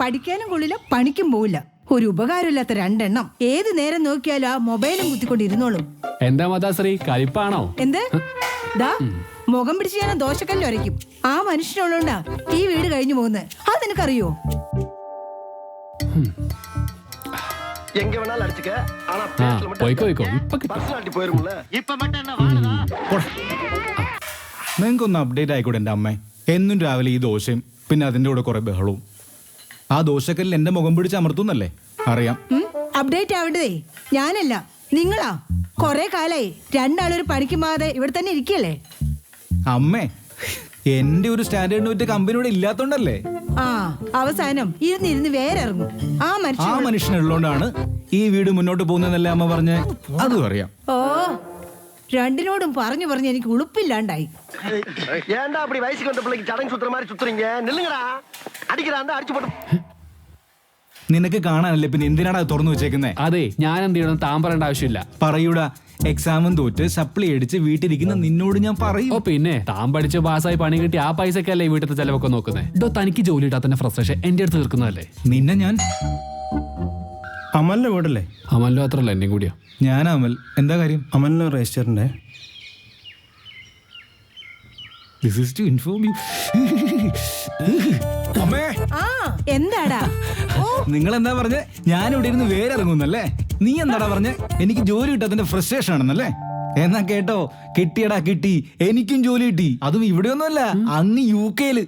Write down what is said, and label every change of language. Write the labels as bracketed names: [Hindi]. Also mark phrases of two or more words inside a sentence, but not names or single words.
[Malayalam] പഠിക്കാനും കൊള്ളില്ല, പണിക്കും പോവില്ല. ഒരു ഉപകാരമില്ലാത്ത രണ്ടെണ്ണം. ഏത് നേരം നോക്കിയാലും ആ മൊബൈലും കുത്തിക്കൊണ്ടിരുന്നോളും. എന്താ മാതാശ്രീ, കലിപ്പാണോ? എന്ത് ദാ മുഖം പിടിച്ച് ഞാൻ ദോശക്കല്ല് വരയ്ക്കും. ആ മനുഷ്യനുള്ളോണ്ടാ ഈ വീട് കഴിഞ്ഞു പോകുന്നത്. അത് നിനക്കറിയോ? [Tamil] எங்க வேணாலும் அடிச்சுக்க ஆனா [Malayalam] പോയിക്കോ ഇപ്പൊ കിട്ടും. [Tamil] பர்சனாலிட்டி போயிரும்ல. இப்ப மட்டும் என்ன வாழுதா? [Malayalam] നിങ്ങൾക്കൊന്ന് അപ്ഡേറ്റ് ആയിക്കോട്ടെ എൻ്റെ അമ്മ. എന്നും രാവിലെ ഈ ദോശയും പിന്നെ അതിൻ്റെ കൂടെ കുറെ ബഹളവും. ആ ദോശക്കല്ലിൽ എന്റെ മുഖം പിടിച്ച് അമർത്തുന്നല്ലേ അറിയാം. അപ്ഡേറ്റ് ആവേണ്ടതേ ഞാനല്ല, നിങ്ങളാ. കൊറേ കാലായി രണ്ടാളൊരു പണിക്ക് പോകാതെ ഇവിടെ തന്നെ ഇരിക്കല്ലേ. അമ്മേ, എന്റെ ഒരു സ്റ്റാൻഡേർഡിന് പറ്റിയ കമ്പനി ഇവിടെ ഇല്ലാത്തോണ്ടല്ലേ. ആ അവസാനം ഇരുന്നിരുന്ന് വേറെ ഇറങ്ങും. ആ മനുഷ്യനുള്ളതുകൊണ്ടാണ് ഈ വീട് മുന്നോട്ട് പോകുന്നതെന്നല്ലേ അമ്മ പറഞ്ഞേ. അതും അറിയാം. ഓ, രണ്ടിനോടും പറഞ്ഞു പറഞ്ഞ് എനിക്ക് ഉളുപ്പില്ലാണ്ടായി. [Tamil] ஏன்டா அப்படி வயசுக்கு வந்த பிள்ளைக்கு சடங்கு சுத்துற மாதிரி சுத்துறீங்க? நில்லுங்கடா. அடிக்கிறாண்டா அடிச்சு போட்டு. [Malayalam] നിനക്ക് കാണാനല്ലേ, പിന്നെ എന്തിനാണ് അത് തുറന്നു വെച്ചേക്കുന്നേ? അതെ, ഞാൻ എന്ത് ചെയ്യണം താൻ പറയേണ്ട ആവശ്യമില്ല. പറയൂടാ, എക്സാമും തോറ്റ് സപ്ലി അടിച്ച് വീട്ടിലിരിക്കുന്ന നിന്നോട് ഞാൻ പറയും. ഓ പിന്നെ, താൻ പഠിച്ച് പാസ്സായി പണി കിട്ടി ആ പൈസക്കല്ലേ ഈ വീട്ടിലത്തെ ചെലവൊക്കെ നോക്കുന്നത്. തനിക്ക് ജോലി ഇട്ടാ തന്നെ ഫ്രസ്ട്രേഷൻ എന്റെ അടുത്ത് തീർക്കുന്നതല്ലേ. നിന്നെ ഞാൻ അമലിന്റെ വീടല്ലേ? അമലിന്റെ മാത്രല്ല എന്റെയും കൂടിയാ. ഞാൻ അമൽ. എന്താ കാര്യം? അമലിന് രജിസ്റ്ററിന്റെ [English] This is to inform you. [Malayalam] അമ്മേ, ആ എന്താടാ? ഓ, നിങ്ങൾ എന്താ പറഞ്ഞേ? ഞാൻ ഇവിടെ ഇരുന്ന് വേറെ ഇറങ്ങുന്നല്ലേ. നീ എന്താടാ പറഞ്ഞേ? എനിക്ക് ജോലി കിട്ടാത്തതിന്റെ ഫ്രസ്ട്രേഷൻ ആണെന്നല്ലേ. എന്നാ കേട്ടോ, കിട്ടിയടാ കിട്ടി. എനിക്കും ജോലി കിട്ടി. അതും ഇവിടെയൊന്നുമല്ല, അങ്ങ് UK-ല്.